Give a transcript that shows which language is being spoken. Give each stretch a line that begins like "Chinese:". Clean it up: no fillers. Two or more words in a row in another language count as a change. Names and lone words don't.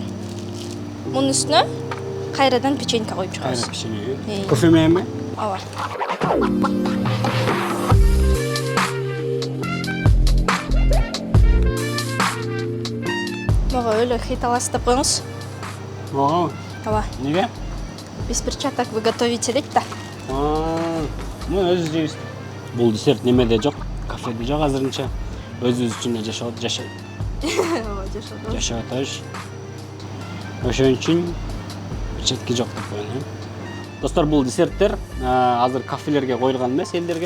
Kyrgyz: Мунун үстүнө кайрадан печенька коюп чыгабыз. Кайра печенье. Кофе мененби? Ооба. Мага өлө хит аласыз деп коюңуз. Ага. Ооба. Неге?
Russian: Без перчаток вы готовите
Kyrgyz: дейт да. Муну өзүбүз жейбиз. Бул десерт немеде жок, кафеде жок азырынча. Өзүбүз үчүн эле жашап Ооба, жашап атабыз. Ошон үчүн перчатка жок деп коеюн. Достор, бул десерттер азыр кафелерге коюлган эмес элдерге.